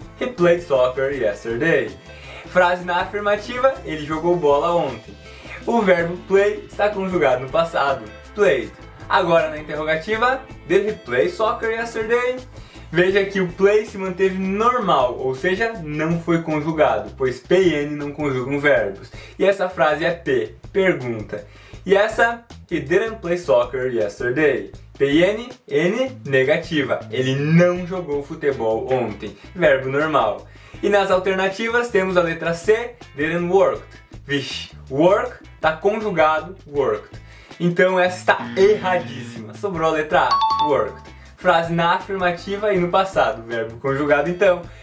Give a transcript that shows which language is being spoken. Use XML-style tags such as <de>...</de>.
<en>He played soccer yesterday.</en> <pt>Frase na afirmativa, ele jogou bola ontem. O verbo play está conjugado no passado, played. Agora na interrogativa,</pt> <en>did he play soccer yesterday?</en> <pt>Veja que o play se manteve normal, ou seja, não foi conjugado, pois P e N não conjugam verbos. E essa frase é P, pergunta. E essa</pt> <en>He didn't play soccer yesterday.</en> <pt>PN, N, negativa. Ele não jogou futebol ontem. Verbo normal. E nas alternativas temos a letra C,</pt> <en>didn't work.</en> <pt>Vixe, work está conjugado worked. Então essa está erradíssima. Sobrou a letra A, worked. Frase na afirmativa e no passado, verbo conjugado então.</pt>